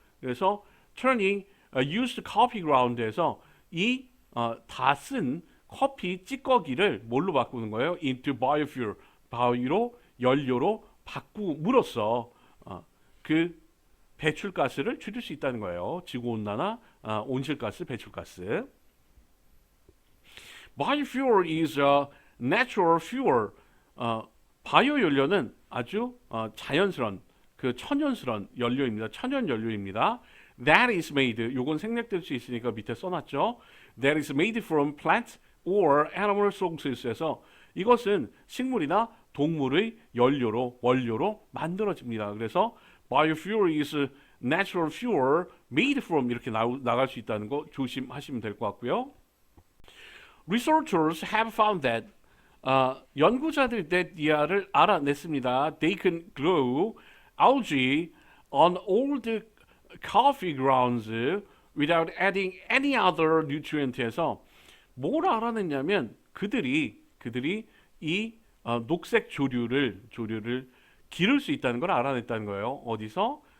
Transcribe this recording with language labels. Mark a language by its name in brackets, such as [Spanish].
[Korean] 그래서 [English] turning used coffee ground [Korean] 에서 이 다 쓴 커피 찌꺼기를 뭘로 바꾸는 거예요? [English] Into biofuel, [Korean] 바이오로 연료로 바꿈으로써 그 배출가스를 줄일 수 있다는 거예요. 지구온난화, 온실가스, 배출가스. [English] Biofuel is a natural fuel. [Korean] 바이오 연료는 아주 자연스러운 천연스러운 연료입니다. 천연 연료입니다. [English] that is made. [Korean] 요건 생략될 수 있으니까 밑에 써놨죠. [English] that is made from plant or animal sources에서 [Korean] 이것은 식물이나 동물의 연료로 원료로 만들어집니다. 그래서 [English] biofuel is natural fuel made from [Korean] 이렇게 나갈 수 있다는 거 조심하시면 될 것 같고요. [English] Researchers have found that [Korean] 연구자들이 [English] that [Korean] 알아냈습니다. [English] They can grow algae on old coffee grounds without adding any other nutrient [Korean] 에서 뭘 알아냈냐면 그들이 이 녹색 조류를 기를 수 있다는 걸 알아냈다는 거예요. 어디서?